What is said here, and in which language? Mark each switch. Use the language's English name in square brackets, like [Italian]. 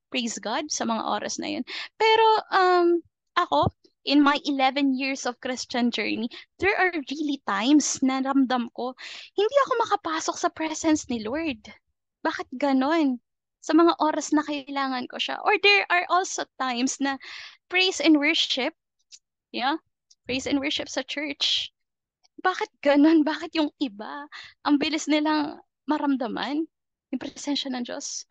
[Filipino] Praise God sa mga oras na yun. Pero ako, [English] in my 11 years of Christian journey, there are really times [Filipino] na ramdam ko, hindi ako makapasok sa presence ni Lord. Bakit ganon? Sa mga oras na kailangan ko siya. [English] Or there are also times na praise and worship, yeah, praise and worship sa church. [Filipino] Bakit ganon? Bakit yung iba, ang bilis nilang maramdaman yung presensya ng Diyos?